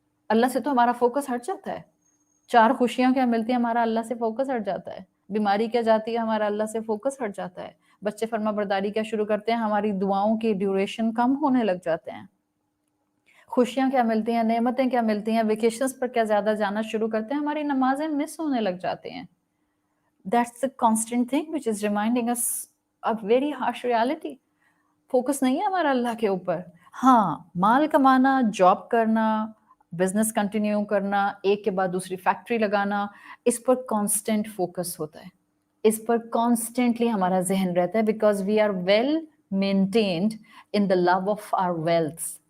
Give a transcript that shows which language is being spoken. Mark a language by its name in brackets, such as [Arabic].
[Urdu] اللہ سے تو ہمارا فوکس ہٹ جاتا ہے. 4 خوشیاں کیا ملتی ہیں, ہمارا اللہ سے فوکس ہٹ جاتا ہے. بیماری کیا جاتی ہے, ہمارا اللہ سے فوکس ہٹ جاتا ہے. بچے فرما برداری کیا شروع کرتے ہیں, ہماری دعاؤں کی ڈیوریشن کم ہونے لگ جاتے ہیں. خوشیاں کیا ملتی ہیں, نعمتیں کیا ملتی ہیں, ویکیشنز پر کیا زیادہ جانا شروع کرتے ہیں, ہماری نمازیں مس ہونے لگ جاتے ہیں. [English] That's the constant thing which is reminding us a very harsh reality. [Urdu] Focus نہیں ہے ہمارا اللہ کے اوپر. ہاں, مال کمانا, جاب کرنا, بزنس کنٹینیو کرنا, ایک کے بعد دوسری فیکٹری لگانا, اس پر کانسٹنٹ فوکس ہوتا ہے, اس پر کانسٹنٹلی ہمارا ذہن رہتا ہے, [English] Because we are well maintained in the love of our wealth.